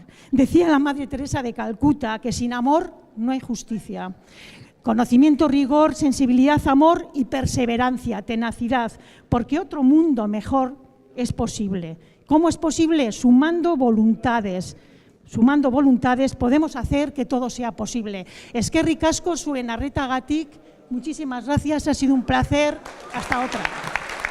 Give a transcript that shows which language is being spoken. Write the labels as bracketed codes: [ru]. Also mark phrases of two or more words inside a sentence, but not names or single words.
[es] Decía la Madre Teresa de Calcuta que sin amor no hay justicia. Conocimiento, rigor, sensibilidad, amor y perseverancia, tenacidad, porque otro mundo mejor es posible. ¿Cómo es posible? Sumando voluntades. Sumando voluntades podemos hacer que todo sea posible. [eu] Eskerrik asko zuen arretagatik, [es] muchísimas gracias, ha sido un placer. Hasta otra.